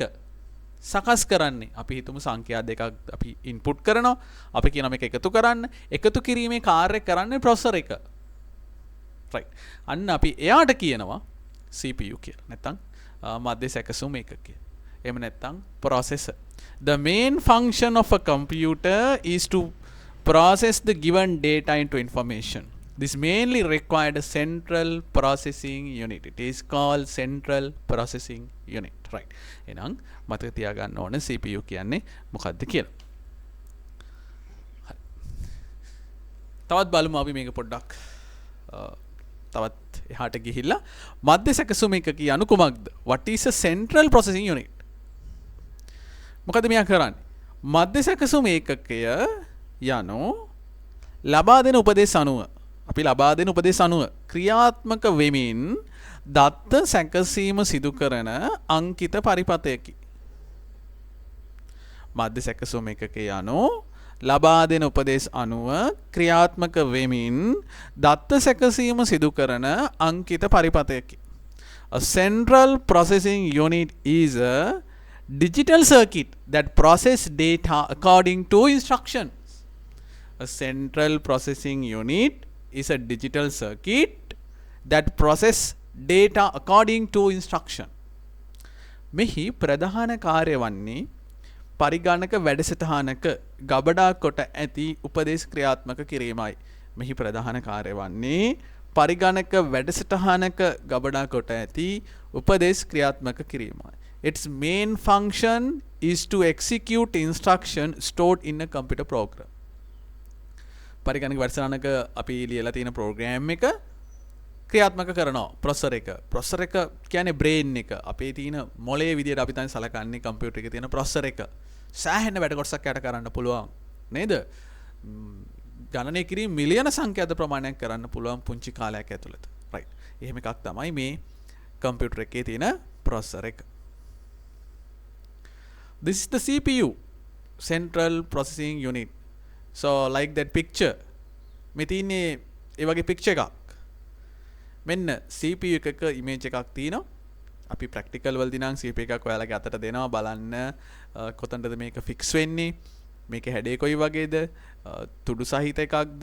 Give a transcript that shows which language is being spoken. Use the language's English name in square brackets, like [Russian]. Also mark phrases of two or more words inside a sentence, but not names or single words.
[Sinhala] සකස් කරන්නේ අපි හිතමු සංඛ්‍යා දෙකක් අපි input කරනවා. අපි කියනවා මේක එකතු කරන්න. එකතු කිරීමේ කාර්යය කරන්නේ processor එක. right. අන්න අපි එයාට කියනවා CPU කියලා. නැත්නම් මධ්‍ය සැකසුම් ඒකකය. එහෙම නැත්නම් processor. [English] The main function of a computer is to process the given data into information. This mainly required a central processing unit. It is called central processing unit. Right. [Sinhala] එහෙනම් මතක තියාගන්න ඕන CPU කියන්නේ මොකක්ද කියලා. තවත් බලමු අපි මේක පොඩ්ඩක් තවත් එහාට ගිහිල්ලා මධ්‍ය සැකසුම් ඒකකය යනු කුමක්ද? [English] What is a central processing unit? [Sinhala] මොකද මෙයා කරන්නේ? මධ්‍ය සැකසුම් ඒකකය යනු ලබා දෙන උපදේශ අනුව අපි ලබා දෙන උපදේශ අනුව ක්‍රියාත්මක වෙමින් දත්ත සැකසීම සිදු කරන අංකිත පරිපතයකි. මධ්‍ය සැකසුම් ඒකකය යනු ලබා දෙන උපදේශ අනුව ක්‍රියාත්මක වෙමින් දත්ත සැකසීම සිදු කරන අංකිත පරිපතයකි. [English] A central processing unit is a digital circuit that process data according to instructions. A central processing unit is a digital circuit that process data according to instruction. [Sinhala] මෙහි ප්‍රධාන කාර්ය වන්නේ පරිගණක වැඩසටහනක ගබඩා කොට ඇති උපදේශ ක්‍රියාත්මක කිරීමයි. මෙහි ප්‍රධාන කාර්ය වන්නේ පරිගණක වැඩසටහනක ගබඩා කොට ඇති උපදේශ ක්‍රියාත්මක කිරීමයි. [English] Its main function is to execute instruction stored in a computer program. [Sinhala] පරිගණක වැඩසටහනක අපි ලියලා තියෙන ප්‍රෝග්‍රෑම් එක ක්‍රියාත්මක කරනවා processor එක. processor එක කියන්නේ brain එක. අපේ තියෙන මොළයේ විදියට අපි තමයි සලකන්නේ කම්පියුටර් එකේ තියෙන processor එක. සෑහෙන වැඩ කොටසක් යට කරන්න පුළුවන් නේද? ගණනය කිරීම මිලියන සංඛ්‍යාත ප්‍රමාණයක් කරන්න පුළුවන් පුංචි කාලයක් ඇතුළත. right. එහෙම එකක් තමයි මේ කම්පියුටර් එකේ තියෙන processor එක. [English] This is the CPU, Central Processing Unit. So like that picture. [Sinhala] මේ තියෙන්නේ ඒ වගේ picture එකක්. මෙන්න CPU එකක image එකක් තියෙනවා. අපි practical වලදී නම් CPU එකක් ඔයාලගේ අතට දෙනවා බලන්න කොතනද මේක fix වෙන්නේ. මේකේ හැඩය කොයි වගේද? තුඩු සහිත එකක්ද?